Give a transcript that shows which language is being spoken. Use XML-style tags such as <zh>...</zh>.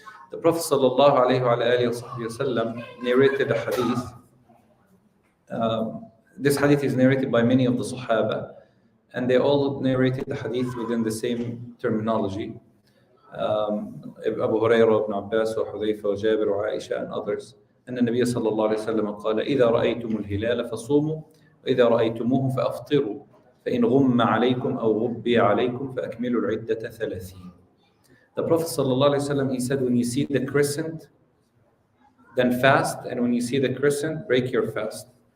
<en>The Prophet ﷺ narrated a hadith. This hadith is narrated by many of the Sahaba, and they all narrated the hadith within the same terminology. Abu Hurairah, Ibn Abbas, Hudayfa, Jabir, Aisha, and others.</en> <ar>أن النبي صلى الله عليه وسلم قال إذا رأيتم الهلال فصوموا وإذا رأيتموه فأفطروا فإن غم عليكم أو غبي عليكم فأكملوا العدة 30.</ar> <en>The Prophet</en> <ar>صلى الله عليه وسلم,</ar> <en>he said, when you see the crescent, then fast, and when you see the crescent, break your fast.</en>